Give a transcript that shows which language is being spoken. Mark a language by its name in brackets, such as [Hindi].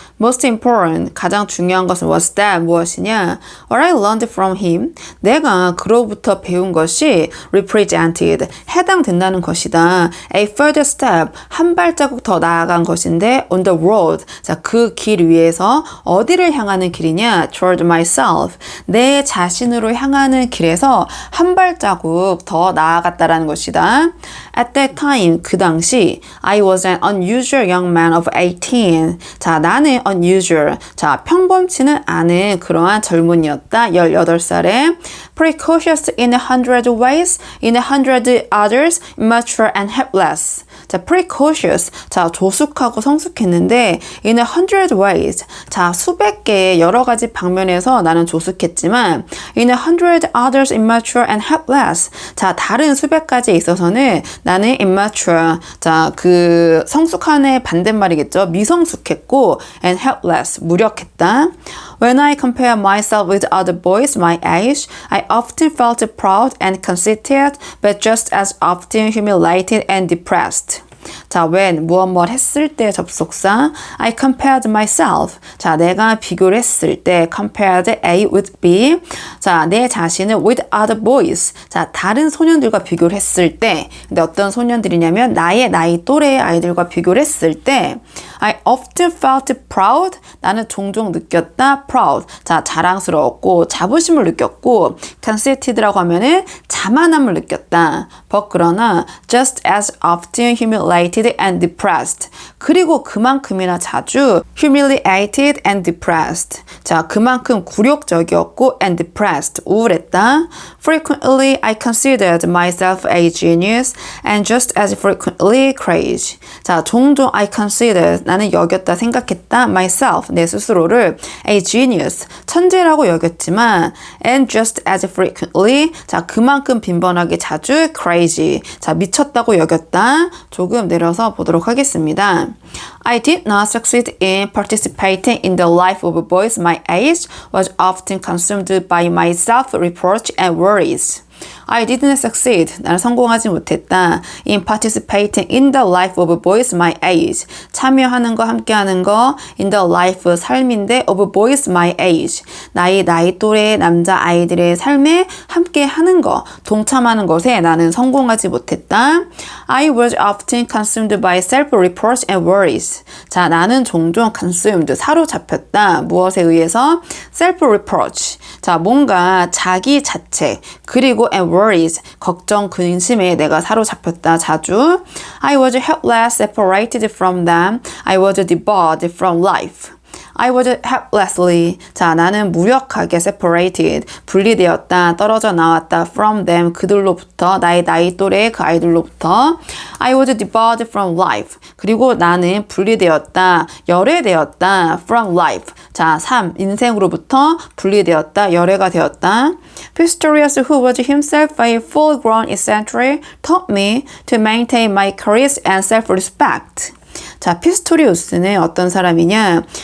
[English] Most important, [Korean] 가장 중요한 것은 [English] was that, [Korean] 무엇이냐? [English] What I learned from him, [Korean] 내가 그로부터 배운 것이 [English] represented, [Korean] 해당된다는 것이다. [English] A further step, [Korean] 한 발자국 더 나아간 것인데 [English] on the road, [Korean] 자, 그 길 위에서 어디를 향하는 길이냐? [English] Toward myself, [Korean] 내 자신으로 향하는 길에서 한 발자국 더 나아갔다라는 것이다. [English] At that time, [Korean] 그 당시 [English] I was an unusual young man of 18. [Korean] 자, 나는 [English] unusual. [Korean] 자, 평범치는 않은 그러한 젊은이였다. 18살에 [English] precocious in a hundred ways, in a hundred others, immature and helpless. 자, precocious. [Korean] 자, 조숙하고 성숙했는데 [English] in a hundred ways. [Korean] 자, 수백 개의 여러 가지 방면에서 나는 조숙했지만 [English] in a hundred others immature and helpless. [Korean] 자, 다른 수백 가지에 있어서는 나는 immature. 자, 그 성숙한의 반대말이겠죠. 미성숙했고 [English] and helpless. [Korean] 무력했다. [English] When I compare myself with other boys my age, I often felt proud and conceited, but just as often humiliated and depressed. [Korean] 자, when 무엇 했을 때 접속사 [English] I compared myself. [Korean] 자, 내가 비교를 했을 때 [English] compared A with B. [Korean] 자, 내 자신을 [English] with other boys. [Korean] 자, 다른 소년들과 비교를 했을 때 근데 어떤 소년들이냐면 나의 나이 또래의 아이들과 비교를 했을 때 [English] I often felt proud. [Korean] 나는 종종 느꼈다. proud. 자, 자랑스러웠고 자부심을 느꼈고 conceited라고 하면은 자만함을 느꼈다. [English] but [Korean] 그러나 [English] just as often humiliated and depressed. [Korean] 그리고 그만큼이나 자주 [English] humiliated and depressed. [Korean] 자, 그만큼 굴욕적이었고 [English] and depressed. [Korean] 우울했다. [English] Frequently I considered myself a genius and just as frequently crazy. [Korean] 자, 종종 [English] I considered [Korean] 나는 여겼다 생각했다 myself 내 스스로를 [English] a genius [Korean] 천재라고 여겼지만 [English] and just as frequently [Korean] 자, 그만큼 빈번하게 자주 crazy. 자, 미쳤다고 여겼다. 조금 내려서 보도록 하겠습니다. [English] I did not succeed in participating in the life of boys my age, was often consumed by my self-reproach and worries. I didn't succeed. [Korean] 나는 성공하지 못했다. [English] In participating in the life of boys my age. [Korean] 참여하는 거, 함께하는 거. [English] In the life, [Korean] 삶인데 [English] of boys my age. [Korean] 나이 또래의 남자 아이들의 삶에 함께하는 거, 동참하는 것에 나는 성공하지 못했다. [English] I was often consumed by self-reproach and worries. [Korean] 자, 나는 종종 consumed, 사로잡혔다. 무엇에 의해서? self-reproach. 자, 뭔가 자기 자책, 그리고 [English] and worries, [Korean] 걱정, 근심에 내가 사로잡혔다. 자주. [English] I was helpless, separated from them. I was debarred from life. I was helplessly. [Korean] 자, 나는 무력하게 separated, 분리되었다, 떨어져 나왔다 [English] from them, [Korean] 그들로부터, 나의 나이 또래의 그 아이들로부터. [English] I was debarred from life. [Korean] 그리고 나는 분리되었다, 열애되었다 [English] from life. [Korean] 자, 삶, 인생으로부터 분리되었다, 열애가 되었다. [English] Pistorius, who was himself a full-grown eccentric, taught me to maintain my courage and self-respect. [Korean] 자, 피스토리우스는 어떤 사람이냐?